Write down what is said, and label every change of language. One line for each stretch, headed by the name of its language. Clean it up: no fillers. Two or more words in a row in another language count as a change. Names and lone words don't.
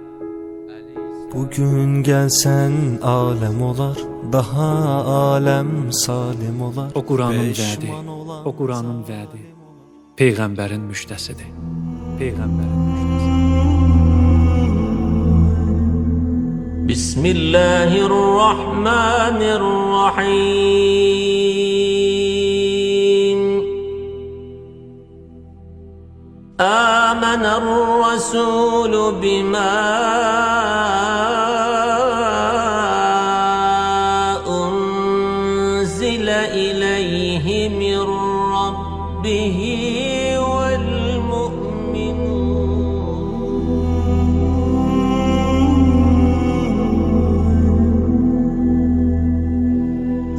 Azerbaijani: Bugün gəlsən aləm olar, daha aləm salim olar. O Quranın vədi, o Quranın vədi, Peyğəmbərin müjdəsidir. Peyğəmbərin müjdəsidir. Bismillahirrahmanirrahim.
Arabic: آمن الرسول بما أنزل إليه من ربه والمؤمنون.